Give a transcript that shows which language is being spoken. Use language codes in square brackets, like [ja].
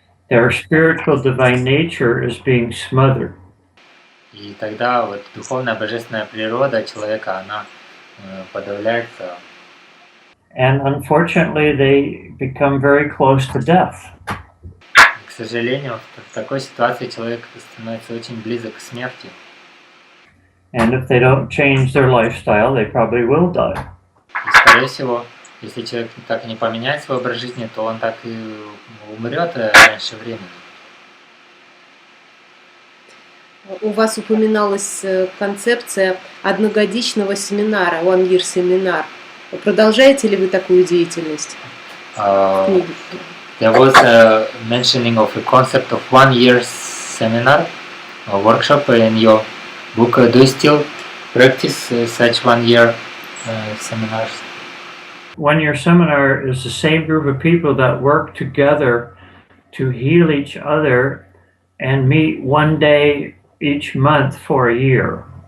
[en] Their spiritual divine nature is being smothered. [ru] И тогда вот духовная божественная природа человека, она подавляется. [en] And unfortunately, they become very close to death. [ru] К сожалению, в такой ситуации человек становится очень близок к смерти. [en] And if they don't change their lifestyle, they probably will die. [ru] И, скорее всего, если человек так и не поменяет свой образ жизни, то он так и умрет раньше времени. У вас упоминалась концепция одногодичного семинара, [en] one year [ru] семинар. Продолжаете ли вы такую деятельность? [en] There was a mentioning of a concept of 1 year seminar, a workshop in your book. Do you still practice such 1 year seminars? 1 year seminar is the same group of people that work together to heal each other and meet one day each month for a year.